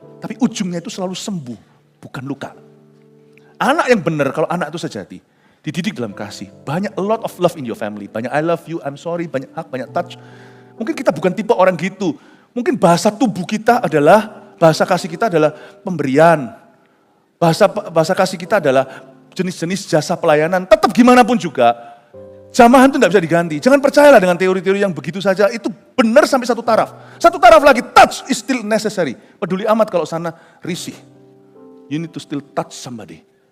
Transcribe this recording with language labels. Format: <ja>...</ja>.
<id>Tapi ujungnya itu selalu sembuh, bukan luka. Anak yang benar, kalau anak itu sejati, dididik dalam kasih.</id> <en>Banyak a lot of love in your family, banyak I love you, I'm sorry, banyak hug, banyak touch.</en> <id>Mungkin kita bukan tipe orang gitu. Mungkin bahasa tubuh kita adalah, bahasa kasih kita adalah pemberian. Bahasa kasih kita adalah jenis-jenis jasa pelayanan. Tetap gimana pun juga, jamahan itu tidak bisa diganti. Jangan percayalah dengan teori-teori yang begitu saja. Itu benar sampai satu taraf. Satu taraf lagi,</id> <en>touch is still necessary.</en> <id>Peduli amat kalau sana risih.</id> <en>You need to still touch somebody.</en>